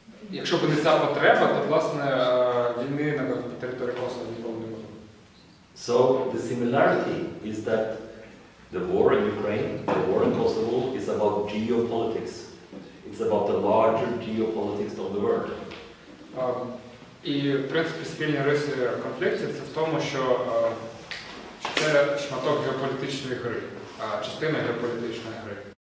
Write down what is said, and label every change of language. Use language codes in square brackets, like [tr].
[uk] Якщо б не ця потреба, то, власне, війни на території Косово ніколи не було. [en] So, the similarity is that the war in Ukraine, the war in Kosovo, is about geopolitics. It's about the larger geopolitics of the world. [uk] І, в принципі, спільні риси конфліктів це в тому, що це шматок геополітичної гри, частина геополітичної гри.